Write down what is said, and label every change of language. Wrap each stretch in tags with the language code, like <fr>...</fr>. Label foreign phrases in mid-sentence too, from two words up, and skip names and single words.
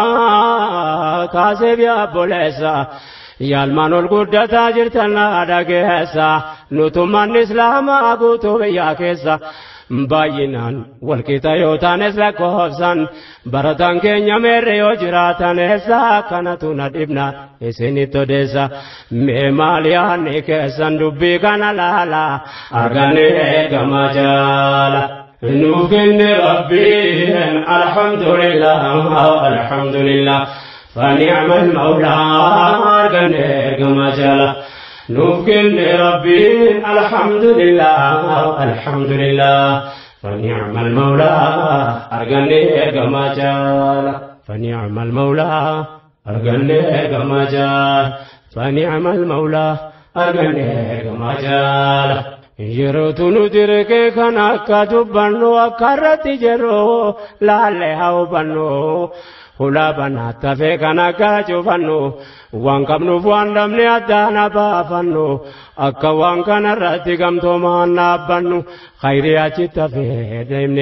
<om>kaasee biyaabboleessa yaalmaan ol guddataa jirtan dhageessa nutummaan islaamaa guutuu biyyaa keessa baay'inaan walqixa yoo taanes lakkoofsan barataan keenya meerre yoo jiraatan eessa akkanatu na dhibna isinitti odeessa mee maal yaanni keessan dubbii kana laala arganne ergamaa jaala nuuf kenne rabbiin</om> <ar>الحمد لله فنعم المولى</ar> <om>arganne ergamaa jaala nuuf kenne rabbiin</om> <ar>الحمد لله فنعم المولى</ar> <om>arganne ergamaa jaala</om> <ar>فنعم المولى</ar> <om>arganne ergamaa jaala</om> <ar>فنعم المولى</ar> <om>arganne ergamaa jaala yerootu nu dirqee kan akka dubbannu akka irratti jirru laallee haa hubannu hulaa banaatti hafee kan akka cufannu waan qabnuuf waan dhabne addaan baafannu akka waan kanarratti gamtoomaan dhaabbannu khayrii achitti hafee deemnee</om>